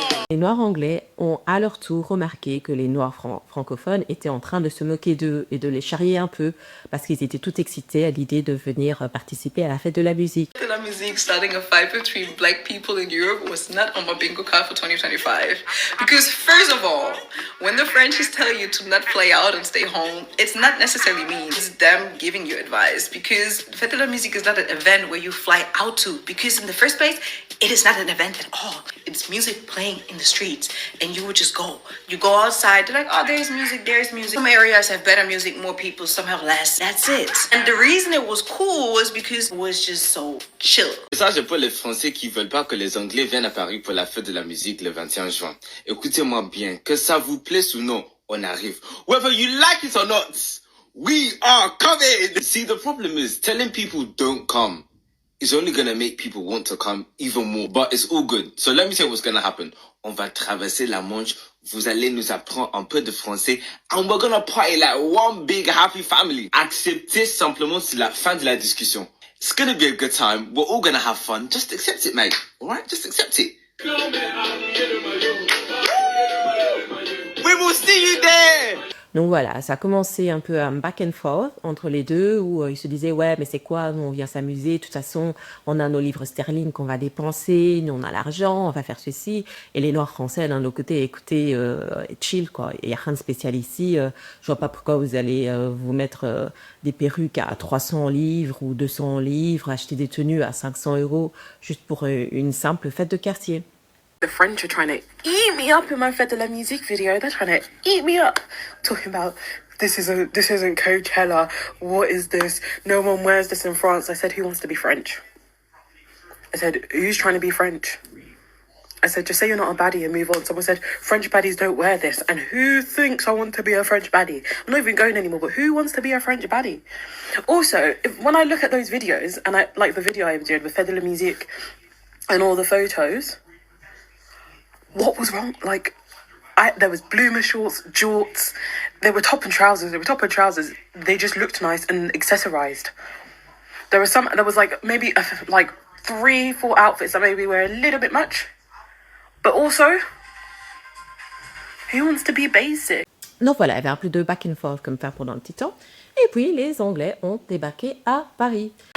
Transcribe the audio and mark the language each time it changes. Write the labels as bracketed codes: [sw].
[fr] Les Noirs anglais ont à leur tour remarqué que les Noirs francophones étaient en train de se moquer d'eux et de les charrier un peu parce qu'ils étaient tout excités à l'idée de venir participer à la fête de la musique. [en] La musique starting a fight between black people in Europe was not on my bingo card for 2025. Because first of all, when the Frenchies tell you to not play out and stay home, it's not necessarily mean. It's them giving you advice. Because Fête de la musique is not an event where you fly out to. Because in the first place, it is not an event at all. It's music playing in the streets. And you would just go. You go outside, they're like, oh, there's music, there's music. Some areas have better music, more people, some have less. That's it. And the reason it was cool was because it was just so chill. [fr] Message pour les Français qui veulent pas que les Anglais viennent à Paris pour la fête de la musique le 21 juin. Écoutez-moi bien, que ça vous plaise ou non, on arrive. [en] Whether you like it or not, we are coming. See, the problem is telling people don't come is only going to make people want to come even more. But it's all good. So let me tell you what's going to happen. [fr] On va traverser la Manche. Vous allez nous apprendre un peu de français. [en] And we're going to party like one big happy family. [fr] Acceptez simplement c'est la fin de la discussion. [en] It's going to be a good time. We're all going to have fun. Just accept it, mate. All right? Just accept it. We will see you there. [fr] Donc voilà, ça a commencé un peu un back and forth entre les deux où ils se disaient ouais mais c'est quoi, nous on vient s'amuser, de toute façon on a nos livres sterling qu'on va dépenser, nous on a l'argent, on va faire ceci, et les noirs français d'un autre côté écoutez chill quoi, il n'y a rien de spécial ici, je vois pas pourquoi vous allez vous mettre des perruques à 300 livres ou 200 livres, acheter des tenues à 500 € juste pour une simple fête de quartier. [en] The French are trying to eat me up in my Fête de la Musique video. They're trying to eat me up. Talking about this isn't Coachella. What is this? No one wears this in France. I said, who wants to be French? I said, who's trying to be French? I said, just say you're not a baddie and move on. Someone said, French baddies don't wear this. And who thinks I want to be a French baddie? I'm not even going anymore, but who wants to be a French baddie? Also, when I look at those videos, and I like the video I did with Fête de la Musique and all the photos, what was wrong? Like, there was bloomer shorts, jorts. They were top and trousers. They just looked nice and accessorized. There was like maybe like 3-4 outfits that maybe were a little bit much. But also, who wants to be basic? [fr] Donc voilà, il y avait un peu de back and forth comme faire pendant un petit temps. Et puis les Anglais ont débarqué à Paris.